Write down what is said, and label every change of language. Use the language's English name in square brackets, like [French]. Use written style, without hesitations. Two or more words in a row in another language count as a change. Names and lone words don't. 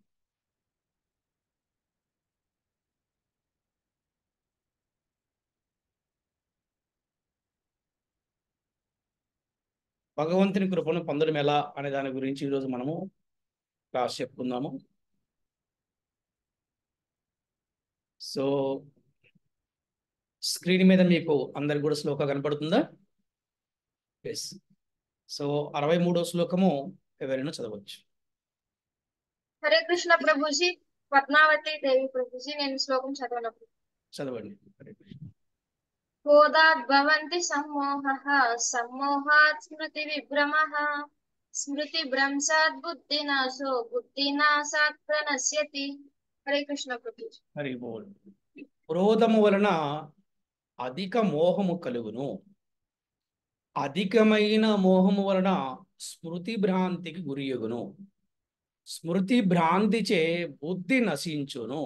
[Telugu] భగవంతుని కృపను పొందడం ఎలా అనే దాని గురించి ఈరోజు మనము క్లాస్ చెప్పుకుందాము. సో స్క్రీన్ మీద మీకు అందరికి కూడా శ్లోకం కనపడుతుందా? ఎస్. సో 63వ శ్లోకము ఎవరైనా చదవచ్చు. [Hindi] हरे कृष्ण प्रभुजी पद्मावती देवी प्रभुजी [Telugu] నేను శ్లోకం చదవనప్పుడు చదవండి. హరే కృష్ణ. [Sanskrit] क्रोधाद्भवन्ति सम्मोहः सम्मोहात् स्मृतिविभ्रमः स्मृतिभ्रंशात् बुद्धिनाशो बुद्धिनाशात् प्रणश्यति. [Hindi] हरे कृष्ण प्रभुजी. [Telugu] హరి బోల్. క్రోధము వలన అధిక మోహము కలుగును. అధికమైన మోహము వలన స్మృతి భ్రాంతికి గురియగును. స్మృతి భ్రాంతిచే బుద్ధి నశించును.